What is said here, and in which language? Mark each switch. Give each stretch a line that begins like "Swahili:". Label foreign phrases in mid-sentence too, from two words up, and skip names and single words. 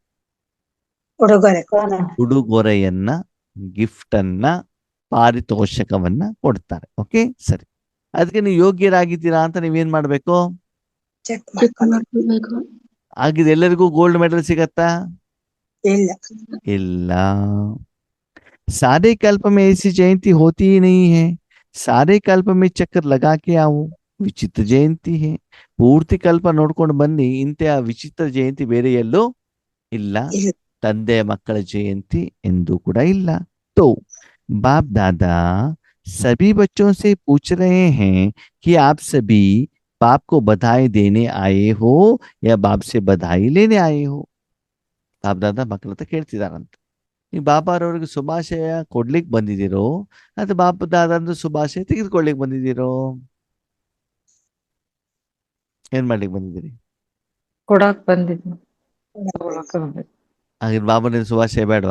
Kannada: ಉಡುಗೊರೆಯನ್ನ, ಗಿಫ್ಟ್ ಅನ್ನ, ಪಾರಿತೋಷಕವನ್ನ ಕೊಡ್ತಾರೆ. ಓಕೆ, ಸರಿ. ಅದಕ್ಕೆ ನೀವು ಯೋಗ್ಯರಾಗಿದ್ದೀರಾ ಅಂತ ನೀವೇನ್ ಮಾಡ್ಬೇಕು? ಚೆಕ್ ಮಾಡ್ಕೋಬೇಕು. ಆಗಿದೆ. ಎಲ್ಲರಿಗೂ
English: gold medal
Kannada: ಸಿಗತ್ತಾ? ಇಲ್ಲ.
Hindi: सारे कल्प में ऐसी जयंती होती ही नहीं है. सारे कल्प में चक्कर लगा के आओ, विचित्र जयंती है.
Kannada: ಪೂರ್ತಿ ಕಲ್ಪ ನೋಡ್ಕೊಂಡು ಬನ್ನಿ, ಇಂತಹ ವಿಚಿತ್ರ ಜಯಂತಿ ಬೇರೆ ಎಲ್ಲೂ ಇಲ್ಲ. ತಂದೆ ಮಕ್ಕಳ ಜಯಂತಿ ಎಂದೂ ಕೂಡ ಇಲ್ಲ.
Hindi: तो बाप दादा सभी बच्चों से पूछ रहे हैं कि आप सभी बाप को बधाई देने आए हो या बाप से बधाई लेने आए हो? बाप दादा
Kannada: ಮಕ್ಕಳ ಹತ್ರ ಕೇಳ್ತಿದಾರಂತ, ನೀವು ಬಾಬಾರವ್ರಿಗೆ ಶುಭಾಶಯ ಕೊಡ್ಲಿಕ್ಕೆ ಬಂದಿದ್ದೀರೋ ಅಥವಾ ಬಾಪ ದಾದಂದು ಶುಭಾಶಯ ತೆಗೆದುಕೊಳ್ಳಿಕ್ ಬಂದಿದ್ದೀರೋ? ಏನ್ ಮಾಡ್ಲಿಕ್ಕೆ ಬಂದಿದ್ದೀರಿ? ಕೊಡಾಕ್ ಬಂದಿದ್ವಿ. ತಗೊಳಕ್ಕೆ ಬಂದಿದ್ವಿ. ಹಾಗೆ ಬಾಬನ ಶುಭಾಶಯ ಬೇಡವಾ?